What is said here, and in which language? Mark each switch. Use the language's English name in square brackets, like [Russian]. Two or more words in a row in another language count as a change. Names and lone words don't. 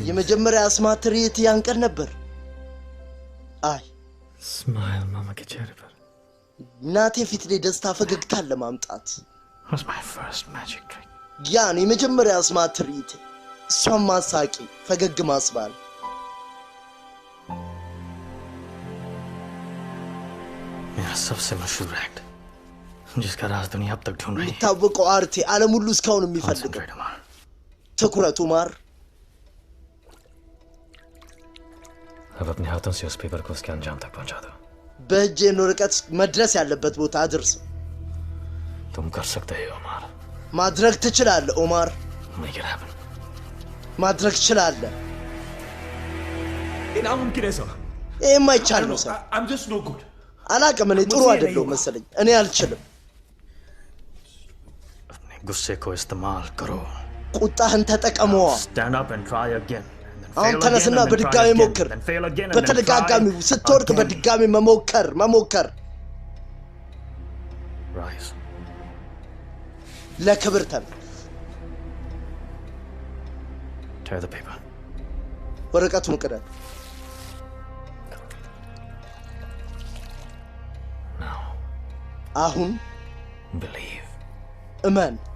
[Amharic] የመጀመሪያ አስማት ትርኢት ያን ቀን ነበር አይ [Hindi] स्माइल मामा के चेहरे पर [Amharic] እናቴ ፊት ላይ ደስታ ፈገግታን ለማምጣት [English] was my first magic trick [Amharic] ያን የመጀመሪያ አስማት ትርኢት እሷን ማሳቂ ፈገግ ማስባል [Hindi] मेरा सबसे मशहूर एक्ट जिसका राज दुनिया अब तक ढूंढ रही है [Amharic] የሚታወቀው አርቴ ዓለም ሁሉ እስካሁን የሚፈልገው [English] Concentrate, Omar. [Amharic] ትኩረቱ ማር [Hindi] अब अपने हाथों से उस पेपर को उसके अंजाम तक पहुंचा दो [Amharic] በእጄን ወረቀት መድረስ ያለበት ቦታ አድርስ [Hindi] तुम कर सकते हो ओमार [Amharic] ማድረግ ትችላለህ ኦማር [English] Make it happen. [Amharic] ማድረግ ትችላለህ [Hindi] ये नामुमकिन है, sir. [Amharic] ይሄ የማይቻል ነው ሰር [English] I'm just no good. [Amharic] አላቅም እኔ ጥሩ አይደለሁም መሰለኝ እኔ አልችልም [Hindi] अपने गुस्से को इस्तेमाल करो [Amharic] ቁጣህን ተጠቀመዋ [English] Stand up and try again. [Amharic] አሁን ተነስና በድጋሚ ሞክር በተደጋጋሚ ስትወድቅ በድጋሚ መሞከር [English] Rise. [Amharic] ለክብር ተን [English] Tear the paper. [Amharic] ወረቀቱን ቅደድ [English] Now, [Amharic] አሁን [English] believe. [Amharic] እመን